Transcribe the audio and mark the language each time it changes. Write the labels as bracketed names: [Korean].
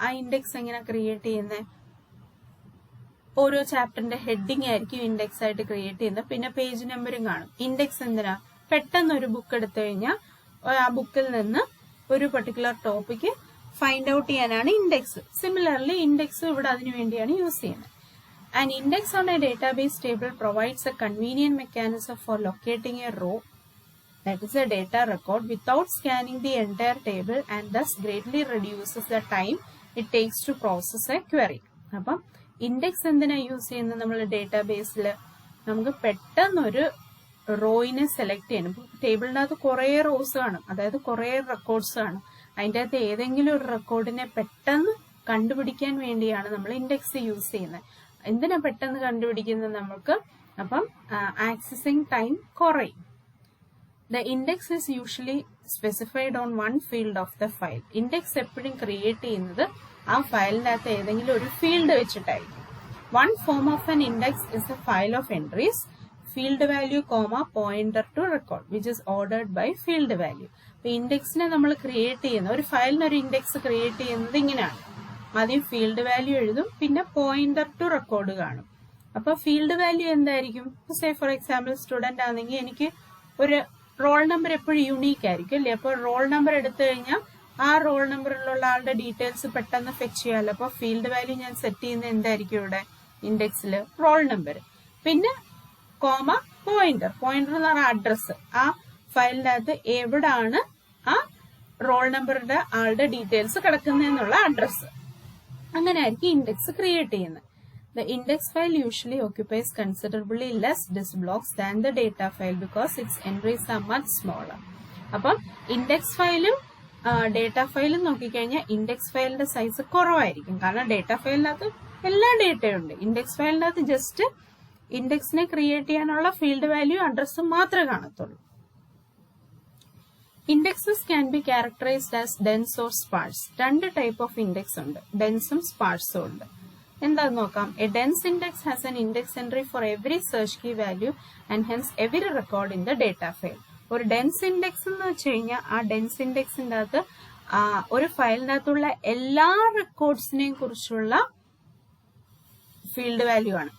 [Malayalam] ആ ഇൻഡെക്സ് എങ്ങനെ ക്രിയേറ്റ് ചെയ്യുന്നത്? ഓരോ ചാപ്റ്ററിന്റെ ഹെഡിങ് ആയിരിക്കും ഇൻഡെക്സ് ആയിട്ട് ക്രിയേറ്റ് ചെയ്യുന്നത്. പിന്നെ പേജ് നമ്പറും കാണും. ഇൻഡെക്സ് എന്തിനാ? പെട്ടെന്ന് ഒരു ബുക്ക് എടുത്തു കഴിഞ്ഞാൽ ആ ബുക്കിൽ നിന്ന് ഒരു പെർട്ടിക്കുലർ ടോപ്പിക്ക് ഫൈൻഡ് ഔട്ട് ചെയ്യാനാണ് ഇൻഡെക്സ്. സിമിലർലി ഇൻഡെക്സ് ഇവിടെ അതിനു വേണ്ടിയാണ് യൂസ് ചെയ്യുന്നത്. [English] An index on a database table provides a convenient mechanism for locating a row, that is a data record, without scanning the entire table, and thus greatly reduces the time it takes to process a query. [Malayalam] അപ്പം index എന്തിനാ use ചെയ്യുന്നത്? നമ്മൾ ഡേറ്റാബേസിൽ നമുക്ക് പെട്ടെന്നൊരു റോയിനെ select ചെയ്യണം. ടേബിളിനകത്ത് കുറെ rose കാണും, അതായത് കുറെ റെക്കോർഡ്സ് കാണും. അതിൻ്റെ അകത്ത് ഏതെങ്കിലും ഒരു റെക്കോർഡിനെ പെട്ടെന്ന് കണ്ടുപിടിക്കാൻ വേണ്ടിയാണ് നമ്മൾ ഇൻഡെക്സ് യൂസ് ചെയ്യുന്നത്. എന്തിനാ പെട്ടെന്ന് കണ്ടുപിടിക്കുന്നത് നമുക്ക്? അപ്പം ആക്സസിങ് ടൈം കുറയും. [English] The index is usually specified on one field of the file. [Malayalam] Index എപ്പോഴും ക്രിയേറ്റ് ചെയ്യുന്നത് ആ ഫയലിന്റെ അകത്ത് ഏതെങ്കിലും ഒരു ഫീൽഡ് വെച്ചിട്ടായിരിക്കും. [English] One form of an index is a file of entries, field value, pointer to record, which is ordered by field value. [Malayalam] അപ്പൊ ഇൻഡെക്സിനെ നമ്മൾ ക്രിയേറ്റ് ചെയ്യുന്ന ഒരു ഫയലിന് ഒരു ഇൻഡെക്സ് ക്രിയേറ്റ് ചെയ്യുന്നത് ഇങ്ങനെയാണ്. ആദ്യം ഫീൽഡ് വാല്യൂ എഴുതും, പിന്നെ പോയിന്റർ ടു റെക്കോർഡ് കാണും. അപ്പൊ ഫീൽഡ് വാല്യൂ എന്തായിരിക്കും? സേ ഫോർ എക്സാമ്പിൾ സ്റ്റുഡന്റ് ആണെങ്കിൽ എനിക്ക് ഒരു റോൾ നമ്പർ എപ്പോഴും യൂണീക്ക് ആയിരിക്കും അല്ലേ? അപ്പോൾ റോൾ നമ്പർ എടുത്തു കഴിഞ്ഞാൽ ആ റോൾ നമ്പറിലുള്ള ആളുടെ ഡീറ്റെയിൽസ് പെട്ടെന്ന് ഫെച്ച് ചെയ്യാമല്ലോ. അപ്പൊ ഫീൽഡ് വാല്യൂ ഞാൻ സെറ്റ് ചെയ്യുന്നത് എന്തായിരിക്കും? ഇവിടെ ഇൻഡെക്സിൽ റോൾ നമ്പർ, പിന്നെ കോമ പോയിന്റർ. പോയിന്റർ എന്ന് പറഞ്ഞാൽ അഡ്രസ്. ആ ഫയലിനകത്ത് എവിടാണ് ആ റോൾ നമ്പറിന്റെ ആളുടെ ഡീറ്റെയിൽസ് കിടക്കുന്നതെന്നുള്ള അഡ്രസ്. അങ്ങനെ ആയിരിക്കും ഇൻഡെക്സ് ക്രിയേറ്റ് ചെയ്യുന്നത്. [English] The index file usually occupies considerably less disk blocks than the data file because its entries are much smaller. [Malayalam] അപ്പം ഇൻഡെക്സ് ഫയലും ഡേറ്റ ഫയലും നോക്കിക്കഴിഞ്ഞാൽ ഇൻഡെക്സ് ഫയലിന്റെ സൈസ് കുറവായിരിക്കും. കാരണം ഡേറ്റ ഫയലിനകത്ത് എല്ലാ ഡേറ്റയും ഉണ്ട്. ഇൻഡെക്സ് ഫയലിനകത്ത് ജസ്റ്റ് ഇൻഡെക്സിനെ ക്രിയേറ്റ് ചെയ്യാനുള്ള ഫീൽഡ് വാല്യൂ അഡ്രസ്സും മാത്രമേ കാണത്തുള്ളൂ. [English] Indexes can be characterized as dense or sparse. [Malayalam] രണ്ട് ടൈപ്പ് ഓഫ് ഇൻഡെക്സ് ഉണ്ട്, ഡെൻസും സ്പാർസും ഉണ്ട്. എന്താന്ന് നോക്കാം. [English] A dense index has an index entry for every search key value and hence every record in the data file. [Malayalam] ഒരു dense index എന്ന് വെച്ച് കഴിഞ്ഞാൽ ആ ഡെൻസ് ഇൻഡെക്സിന്റെ അകത്ത് ഒരു ഫയലിനകത്തുള്ള എല്ലാ റെക്കോർഡ്സിനെയും കുറിച്ചുള്ള ഫീൽഡ് വാല്യൂ ആണ്.